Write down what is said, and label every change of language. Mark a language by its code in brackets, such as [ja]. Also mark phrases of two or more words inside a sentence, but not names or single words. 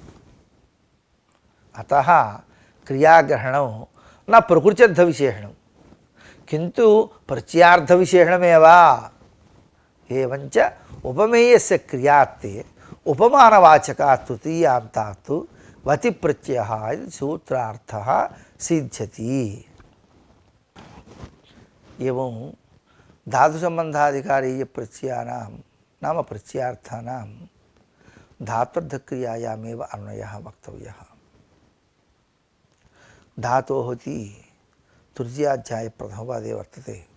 [sa] అతః క్రియాగ్రహణం నా ప్రకృత్యర్థ విశేషణం కింటు ప్రత్యయార్థ విశేషణమేవ ఏవంచ ఉపమేయస్య క్రియాత్తే ఉపమానవాచకాత్ తృతీయాంతాత్ వతి ప్రత్యయః ఇది సూత్రార్థः సిద్ధ్యతి एवं धातु संबंधाधिकारीय प्रत्ययानां नाम प्रत्ययार्थानां धात्वर्थक्रियायामेव अन्वयः वक्तव्यः धातोः इति तृतीयाध्याये प्रथमपादे वर्तते